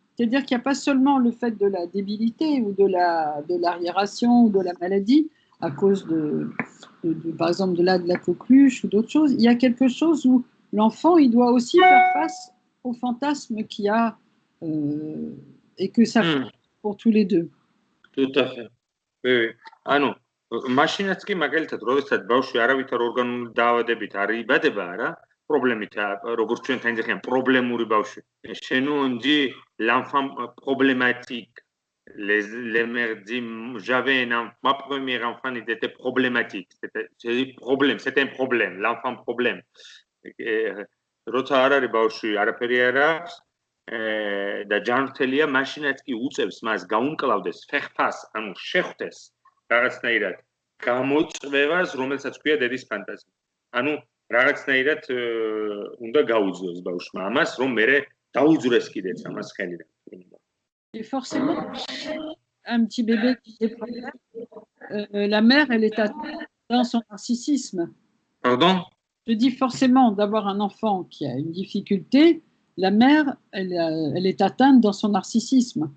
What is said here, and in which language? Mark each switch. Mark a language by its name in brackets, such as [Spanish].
[French] C'est-à-dire qu'il n'y a pas seulement le fait de la débilité ou de l'arriération ou de la maladie à cause par exemple de la coqueluche ou d'autres choses. Il y a quelque chose où l'enfant il doit aussi faire face au fantasme qu'il y a et que ça fait pour tous les deux. Tout à fait. [Georgian] ანუ მაშინაც კი მაგალითად როდესაც ბავშვი არავითარ ორგანული დაავადებით არ იბადება არა პრობლემით როგორც ჩვენ თანხმდით პრობლემური ბავშვი [French] chez nous on dit l'enfant problématique les mères disent j'avais ma première enfant il était problématique c'était un problème l'enfant problème [Georgian] როცა არ არის ბავშვი არაფერი არ აქვს და ჯანმრთელია მაშინაც კი უწევს მას გაუმკლავდეს ფეხფას ანუ შეხვდეს რაღაცნაირად გამოწვევას რომელსაც ქვია დედის ფანტაზია ანუ რაღაცნაირად უნდა გაუძლოს ბავშვმა ამას რომ მერე დაუძვრეს კიდეც ამას ხელიდან [French] Et forcément un petit bébé qui est problème la mère elle est atteinte dans son narcissisme. Pardon? Je dis forcément d'avoir un enfant qui a une difficulté. La mère, elle est atteinte dans son narcissisme.